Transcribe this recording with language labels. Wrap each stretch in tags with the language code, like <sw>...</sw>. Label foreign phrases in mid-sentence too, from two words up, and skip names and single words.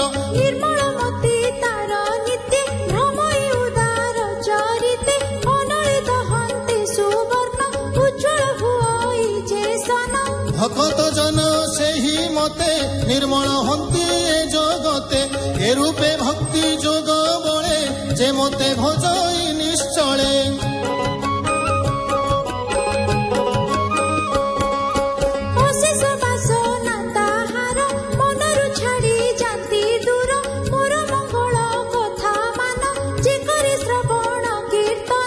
<or>ନିର୍ମଳ ମତି ତାର ନିତ୍ୟ ଭ୍ରମୟ ଉଦାର ଚରିତେ ଅନଳେ ଦହନ୍ତେ ସୁବର୍ଣ୍ଣ ଉଜ୍ଜ୍ୱଳ ହୁଇ ଜେ ସନ ଭକତ ଜନ ସେହି ମତେ ନିର୍ମଳ ହନ୍ତି ଏ ଜଗତେ ଏ ରୂପେ ଭକ୍ତି ଜୋଗ ବଳେ ଜେ ମତେ ଭଜଇ ନିଶ୍ଚଳେ ଅଶେଷ ବାସନା ତାହାର ମନରୁ ଛାଡ଼ି ଜାତି ଦୂର ମୋର ମଙ୍ଗଳ କଥା ମାନ ଜେ କରେ ଶ୍ରବଣ କୀର୍ତ୍ତନ</or>